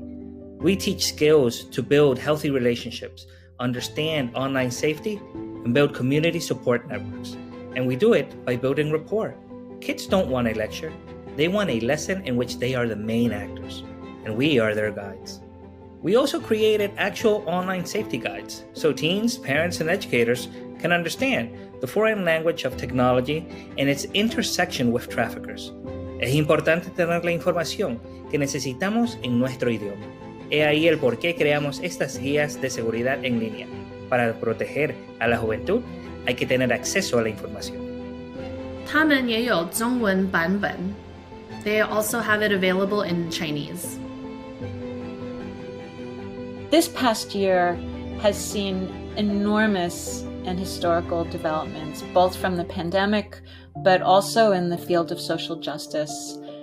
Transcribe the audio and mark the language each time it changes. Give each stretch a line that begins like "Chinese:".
English: We teach skills to build healthy relationships, understand online safety, and build community support networks. And we do it by building rapport. Kids don't want a lecture. They want a lesson in which they are the main actors, and we are their guides. We also created actual online safety guides so teens, parents, and educators can understand the foreign language of technology and its intersection with traffickers.
Spanish: Es importante tener la información que necesitamos en nuestro idioma. He ahí el por qué creamos estas guías de seguridad en línea. Para proteger a la juventud, hay que tener acceso a la información.
Chinese: 他们也有中文版本.
English: They also have it available in Chinese. This past year has seen enormous and historical developments, both from the pandemic, but also in the field of social justice.